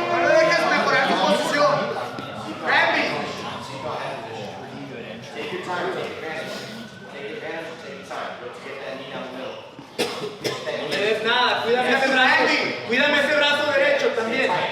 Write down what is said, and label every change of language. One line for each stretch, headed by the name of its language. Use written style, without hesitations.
Spanish: No le dejes mejorar tu posición.
English: Grab me. Take your time, take advantage. Take your time. Let's get that knee down the middle.
Spanish: No le des nada, cuídame ese brazo derecho también.